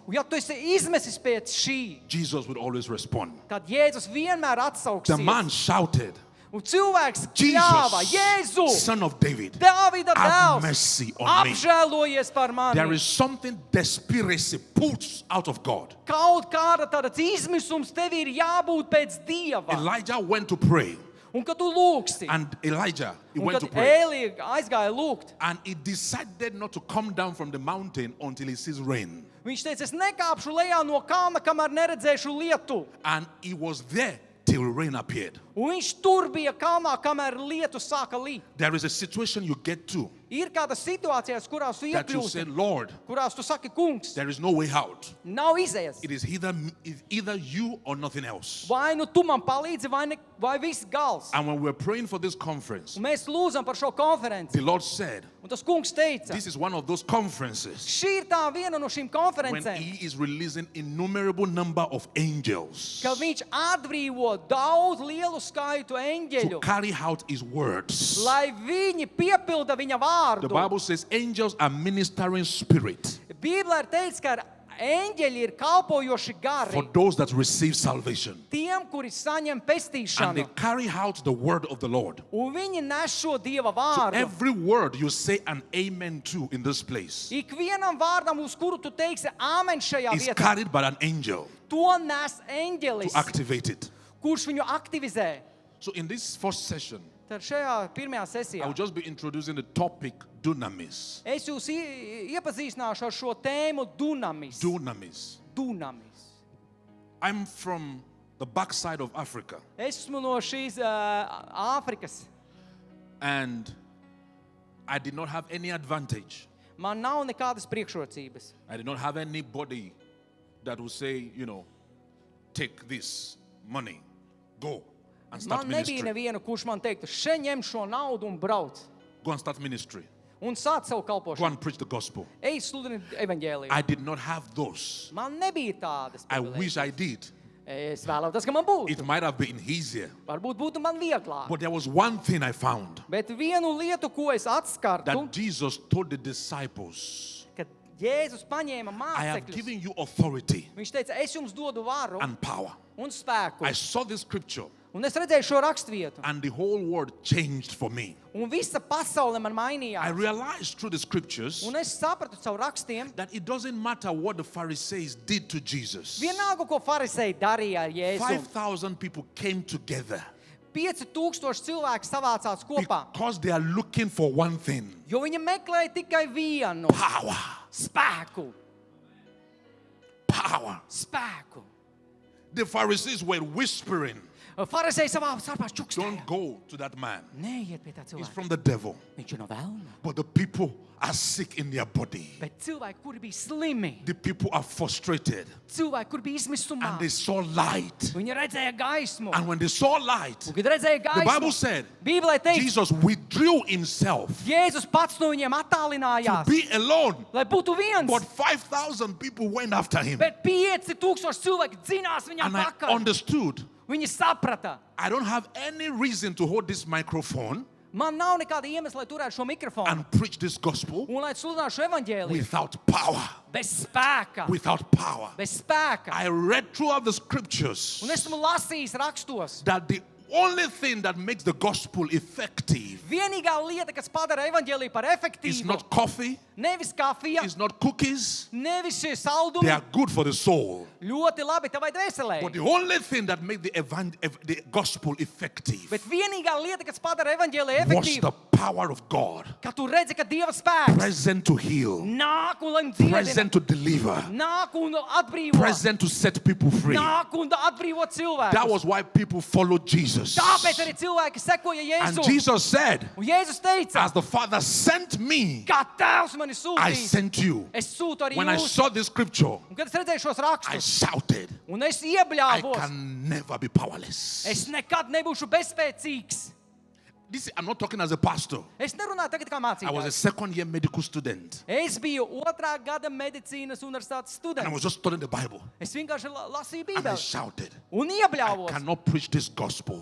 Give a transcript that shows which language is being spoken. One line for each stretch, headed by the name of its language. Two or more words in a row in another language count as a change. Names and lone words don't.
Latvian: Un ja tu esi izmesis pēc šī,
English: Jesus would always respond.
Latvian: tad Jēzus vienmēr
English: The
Latvian: atsauksies.
English: man shouted,
Latvian: Un cilvēks kļāva, Jēzu,
English: Jesus, son of David,
Latvian: Dāvida
English: have
Latvian: dēls,
English: mercy on me.
Latvian: apžēlojies par
English: There
Latvian: mani.
English: is something desperation pulls out of God.
Latvian: Kaut kāda tāds izmisums tev ir jābūt pēc Dieva.
English: Elijah went to pray,
Latvian: Un kad tu lūgsi,
English: and Elijah, he
Latvian: un
English: went
Latvian: kad
English: to pray,
Latvian: Ēlija aizgāja lūgt,
English: and he decided not to come down from the mountain until he sees rain.
Latvian: viņš teica, es nekāpšu lejā no kalna, kamēr neredzēšu lietu.
English: And he was there till rain appeared.
Latvian: Un viņš tur bija kalnā, kamēr lietu sāka līt.
English: There is a situation you get to
Latvian: Ir kādas situācijas, kurās tu
English: that you say,
Latvian: iekļūsi,
English: Lord,
Latvian: kurās tu saki, kungs,
English: there is no way out.
Latvian: nav izējas.
English: It is either you or nothing else.
Latvian: Vai nu tu man palīdzi, vai viss gals.
English: And when we were praying for this conference,
Latvian: Un mēs lūdzam par šo konferenci.
English: the Lord said,
Latvian: Un tas kungs teica,
English: this is one of those conferences
Latvian: šī ir tā viena no šīm
English: when
Latvian: konferencēm,
English: he is releasing innumerable number of angels
Latvian: ka viņš atbrīvo daudz lielu skaitu
English: to
Latvian: eņģeļu,
English: carry out his words.
Latvian: lai viņi piepilda viņa vārdu.
English: The Bible says angels are ministering spirit
Latvian: Bībelē ir teikts, ka eņģeļi ir kalpojoši
English: for
Latvian: gari
English: those that receive salvation.
Latvian: tiem, kuri saņem
English: And they
Latvian: pestīšanu.
English: carry out the word of the Lord.
Latvian: Un viņi nes šo Dieva
English: So
Latvian: vārdu.
English: every word you say an amen to in this place
Latvian: Ikvienam vārdam, uz kuru tu teiksi āmen šajā
English: is
Latvian: vietā,
English: carried by an angel
Latvian: to nes
English: to
Latvian: eņģelis,
English: activate it.
Latvian: kurš viņu aktivizē.
English: So in this first session,
Latvian: Tad šajā pirmajā
English: I
Latvian: sesijā
English: will just be introducing the topic dunamis.
Latvian: es jūs iepazīstināšu ar šo tēmu dunamis.
English: Dunamis.
Latvian: Dunamis.
English: I'm from the backside of Africa,
Latvian: Es esmu no šīs Āfrikas.
English: and I did not have any advantage.
Latvian: Man nav nekādas priekšrocības.
English: I did not have anybody that would say, take this money, go and start
Latvian: Man nebija
English: ministry.
Latvian: neviena, kurš man teiktu, še ņem šo naudu un brauc.
English: Go and start ministry.
Latvian: Un sāc savu
English: Go
Latvian: kalpošanu.
English: and preach the gospel.
Latvian: Ej, sludini evaņģēliju.
English: I did not have those.
Latvian: Man nebija tādas.
English: I wish I did.
Latvian: Es vēlētos, ka man būtu.
English: It might have been easier.
Latvian: Varbūt būtu man vieglāk.
English: But there was one thing I found
Latvian: Bet vienu lietu, ko es atskartu,
English: that Jesus told the disciples,
Latvian: kad Jēzus paņēma
English: I have
Latvian: mācekļus,
English: given you authority
Latvian: viņš teica, es jums dodu varu
English: and power.
Latvian: un spēku.
English: I saw this scripture
Latvian: Un es redzēju šo rakstvietu.
English: and the whole world changed for me.
Latvian: Un visa pasaule man
English: I
Latvian: mainījās.
English: realized through the scriptures
Latvian: Un es sapratu caur rakstiem,
English: that it doesn't matter what the Pharisees did to Jesus.
Latvian: vienalga, ko farisēji darīja ar Jēzu.
English: 5,000 people came together
Latvian: 5000 cilvēku savācās kopā,
English: because they are looking for one thing:
Latvian: jo viņi meklēja tikai vienu
English: power.
Latvian: spēku.
English: Power.
Latvian: Spēku.
English: The Pharisees were whispering,
Latvian: Farisēji savā starpā čukstēja.
English: don't go to that man.
Latvian: Neiet pie tā
English: He's
Latvian: cilvēka.
English: from the devil.
Latvian: Viņš ir no velna.
English: But the people are sick in their body.
Latvian: Bet cilvēki, kuri bija slimi,
English: The people are frustrated.
Latvian: cilvēki, kuri bija izmisumā,
English: And they saw light.
Latvian: viņi redzēja gaismu.
English: And when they saw light,
Latvian: Un, kad redzēja
English: the Bible
Latvian: gaismu,
English: said
Latvian: Bībelē teiks,
English: Jesus withdrew himself
Latvian: Jēzus pats no viņiem
English: to
Latvian: attālinājās,
English: be alone.
Latvian: lai būtu viens.
English: But 5,000 people went after him.
Latvian: Bet 5000 cilvēki dzinās viņam
English: And I
Latvian: pakaļ.
English: understood,
Latvian: Viņi saprata.
English: I don't have any reason to hold this microphone
Latvian: Man nav nekāda iemesla, lai turētu šo mikrofonu
English: and preach this gospel
Latvian: un lai sludinātu šo evaņģēliju.
English: without power.
Latvian: Bez spēka.
English: Without power.
Latvian: Bez spēka.
English: I read throughout the scriptures
Latvian: Un esmu lasījis rakstos.
English: that the only thing that makes the gospel effective
Latvian: Vienīgā lieta, kas padara evaņģēliju par
English: is
Latvian: efektīvu,
English: not coffee,
Latvian: nevis kafija,
English: is not cookies.
Latvian: nevis šie
English: They
Latvian: saldumi.
English: are good for the soul.
Latvian: Ļoti labi tavai dvēselē.
English: But the only thing that makes the gospel effective
Latvian: Bet vienīgā lieta, kas padara evaņģēliju
English: was the
Latvian: efektīvu,
English: power of God,
Latvian: ka tu redzi, ka Dieva spēks
English: present to heal,
Latvian: nāk un lai dziedina,
English: present to deliver,
Latvian: nāk un atbrīvo,
English: present to set people free.
Latvian: nāk un atbrīvo
English: That
Latvian: cilvēkus.
English: was why people followed Jesus.
Latvian: Tāpēc arī cilvēki sekoja
English: And
Latvian: Jēzu.
English: Jesus said,
Latvian: Un Jēzus teica,
English: as the Father sent me,
Latvian: kā Tēvs mani
English: I
Latvian: sūtīja,
English: sent you.
Latvian: es sūtu arī
English: When I
Latvian: jūs.
English: saw this scripture,
Latvian: Un kad es redzēju šos
English: I
Latvian: rakstus,
English: shouted,
Latvian: un es
English: I
Latvian: iebļāvos,
English: can never be powerless.
Latvian: es nekad nebūšu bezspēcīgs.
English: I'm not talking as a pastor.
Latvian: Es nerunāju tagad kā
English: I was a
Latvian: mācītājs.
English: second-year medical student,
Latvian: Es biju 2. gada medicīnas universitātes
English: and I
Latvian: students.
English: was just studying the Bible.
Latvian: Es vienkārši lasīju
English: And I
Latvian: Bībeli
English: shouted,
Latvian: un
English: I
Latvian: iebļāvos.
English: cannot preach this gospel